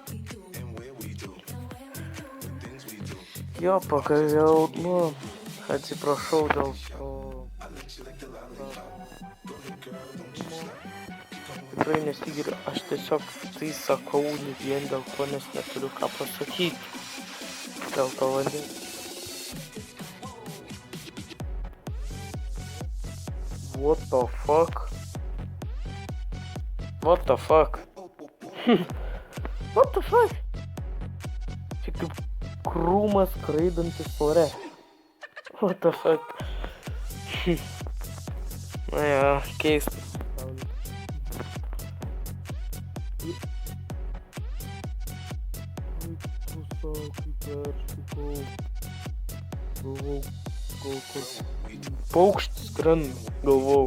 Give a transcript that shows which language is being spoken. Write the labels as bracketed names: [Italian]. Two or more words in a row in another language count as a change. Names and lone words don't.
[Lithuanian] Jo, pagaliau, atsiprašau dėl to. Tikrai nesigiriu, aš tiesiog tai sakau vien dėl to, nes neturiu ką pasakyti. Dėl to vandens. [English] What the fuck? What the fuck? What the fuck? [Lithuanian] Čia kaip krūmas skraidantis ore. [English] What the fuck? [Lithuanian] Na ja, keista. Paukštis skrenda, galvau.